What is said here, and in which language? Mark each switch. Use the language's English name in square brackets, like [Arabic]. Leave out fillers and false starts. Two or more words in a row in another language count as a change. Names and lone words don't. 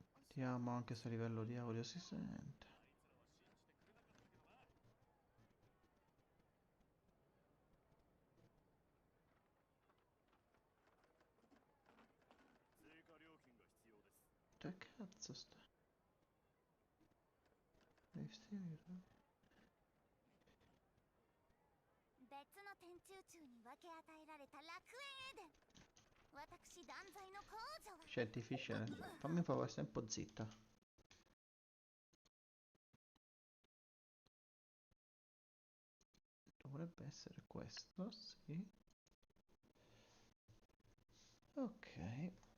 [Italian] Vediamo anche se a livello di audio si sente. Che cazzo sta? [Japanese] 別の天中中に分け与えられた楽園エデン。私断罪の皇女は [Italian] Scientifica, fammi un favore, stai un po' zitta. Dovrebbe essere questo, sì. Ok.